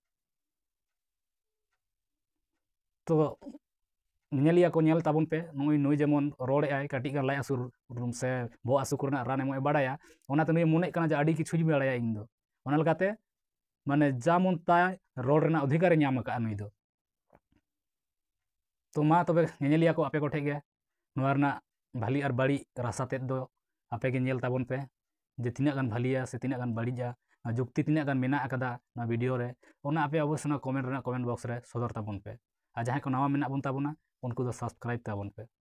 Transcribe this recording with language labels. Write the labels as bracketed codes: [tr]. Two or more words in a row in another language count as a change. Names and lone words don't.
[sat] तो नेलिया को नेल ताबुन पे नुई जेमन रोड़े आय काटी गान लाई आसुर से बो आसु करना रान एम बड़ाया ओनाते नुई मने कना जे आडी किछु बड़ाया इन दो ओना लगाते माने जामुन ताय रोड रेना अधिकार ᱧᱟᱢ का नुई दो तो मा तबे नेलिया को आपे को ठेगे नोवा रना भाली और बाड़ी रासा तेद दो आपे गे नेल ताबुन पे जे तिना गान भालिया से तिना गान बाड़ीजा जुक्ति तिना गान मेना अकदा ना वीडियो रे ओना आपे अवश्य ना [en] comment box [sat] रे सदर ताबुन पे आ जहां को नवा मेना बुन ताबुना उनको दो सब्सक्राइब ताबुन पे।